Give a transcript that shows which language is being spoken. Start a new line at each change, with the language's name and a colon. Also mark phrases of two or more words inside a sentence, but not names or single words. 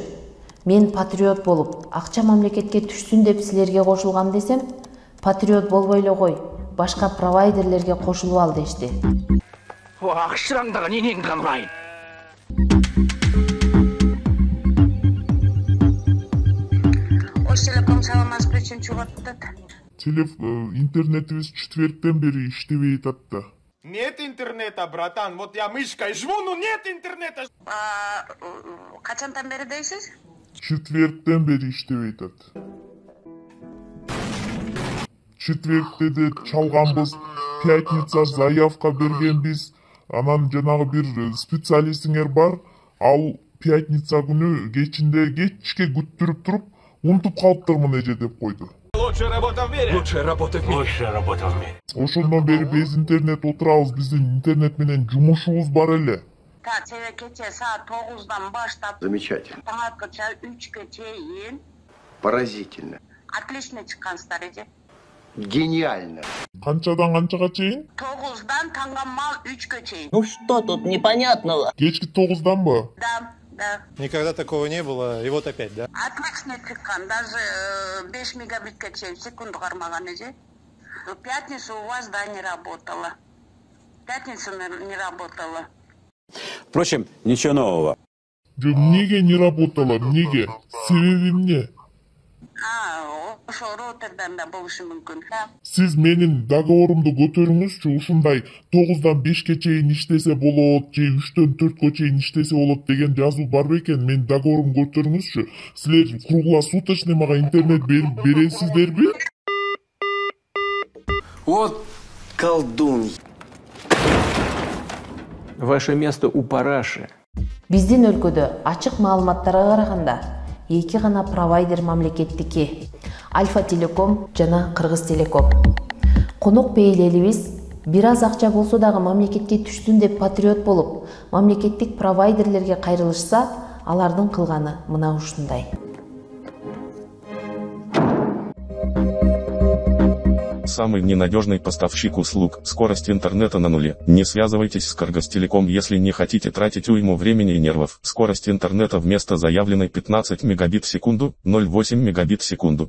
Kyrgyz: Мен патриот болуп, акча мамлекетке түшсүн деп силерге кошулгам десем, патриот болбой эле кой, башка провайдерлерге кошулуп ал дешти. Акчаңдагы ненеңди алайын. Оштелеком саламатсыз үчүн чыгып атат. Интернетибиз четверктен бери иштебей атат.
Russian: Нет интернета, братан. Вот я мышкой жму, но нет интернета.
Kyrgyz: Качантан бери дейсиз? Четверктен бери иштебей атат. Четвертте де чалганбыз,
Russian: пятница заявка
Kyrgyz: бергенбиз. Анан жанагы бир специалистиңер бар. Ал пятница күнү кечке күттүрүп туруп, унутуп калыптырмын эже деп койду.
Russian: Лучшая работа в мире. Лучшая работа в мире. Лучшая работа в мире.
Kyrgyz: Ошондон бери
Russian: без интернет
Kyrgyz: отурабыз, биздин интернет менен жумушубуз бар эле. Себеби кече саат 9-дан баштап.
Russian: Замечательно.
Kyrgyz: Таңаткыча 3-ке чейин.
Russian: Поразительно.
Kyrgyz: Отлично чыккансыздар эже.
Russian: Гениально.
Kyrgyz: Канчадан канчага чейин? 9-дан таңгамал 3-ке чейин.
Russian: Ну что тут непонятного?
Kyrgyz: Кечки 9-данбы?
Russian: Да. Никогда такого не было, и вот опять, да?
Kyrgyz: Отлично чыккан, даже 5 мегабитке чейин секунду кармаган эже.
Russian: В пятницу у вас, да, не работало. Пятница не работала. Впрочем, ничего нового. Неге не работало,
Kyrgyz: неге? Себеби эмне? Ошо роутердан да болушу мүмкүн. Сиз менин договорумду көтөрүңүзчү, ушундай 9-дан 5-ке чейин иштесе болот, же 3-төн 4-кө чейин иштесе болот деген жазуу бар бекен. Менин договорумду көтөрүңүзчү. Силер круглосуточный мага интернет бересиздерби?
Russian: Вот колдун. Ваше место у параши.
Kyrgyz: Биздин өлкөдө ачык маалыматтарга караганда эки гана провайдер мамлекеттики: Альфа Телеком жана Кыргызтелеком. Конок бейлелибиз бир аз акча болсо дагы мамлекетке түшсүн деп патриот болуп, мамлекеттик провайдерлерге кайрылышса, алардын кылганы мына ушундай.
Russian: Самый ненадежный поставщик услуг. Скорость интернета на нуле. Не связывайтесь с Кыргызтелеком, если не хотите тратить уйму времени и нервов. Скорость интернета вместо заявленной 15 мегабит в секунду, 0,8 мегабит в секунду.